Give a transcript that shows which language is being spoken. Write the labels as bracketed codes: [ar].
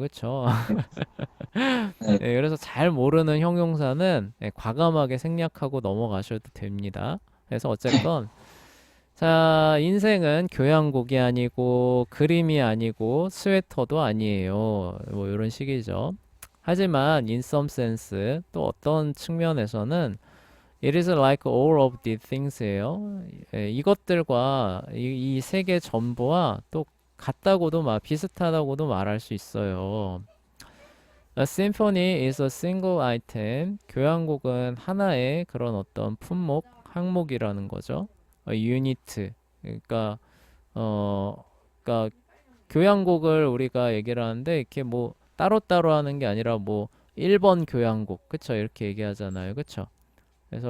[ko] 그쵸? 네. 예, 그래서 잘 모르는 형용사는 과감하게 생략하고 넘어가셔도 됩니다. 그래서 어쨌건 자, 인생은 교향곡이 아니고 그림이 아니고 스웨터도 아니에요. 뭐 이런 식이죠. 하지만 [en] in some sense [ko] 또 어떤 측면에서는 [en] it is like all of these things예요. [ko] 이것들과 이 세 개 전부와 또 같다고도 비슷하다고도 말할 수 있어요. [en] A symphony is a single item. [ko] 교향곡은 하나의 그런 어떤 품목, 항목이라는 거죠. 유니트. 그러니까 그러니까 교향곡을 우리가 얘기를 하는데 이렇게 뭐 따로따로 하는 게 아니라 뭐 1번 교향곡. 그쵸? 이렇게 얘기하잖아요. 그쵸? 그래서